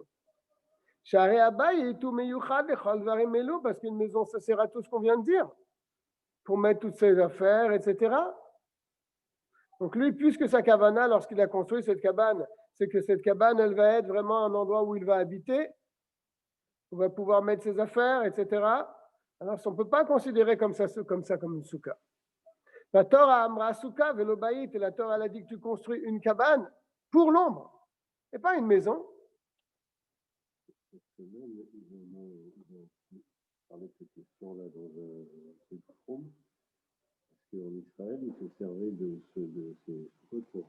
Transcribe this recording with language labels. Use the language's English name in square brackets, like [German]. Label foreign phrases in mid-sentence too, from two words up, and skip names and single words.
[French] Parce qu'une maison, ça sert à tout ce qu'on vient de dire, pour mettre toutes ses affaires, etc. Donc lui, puisque sa kavana, lorsqu'il a construit cette cabane, c'est que cette cabane, elle va être vraiment un endroit où il va habiter, où il va pouvoir mettre ses affaires, etc. Alors, on ne peut pas considérer comme ça comme une souka. [Hebrew] La תורה אמרה סוכה ולא בית, [French] et la Torah elle a dit que tu construis une cabane pour l'ombre, et pas une maison. Ils ont parlé de cette question-là dans un forum, parce qu'en Israël, ils se servaient de ces pour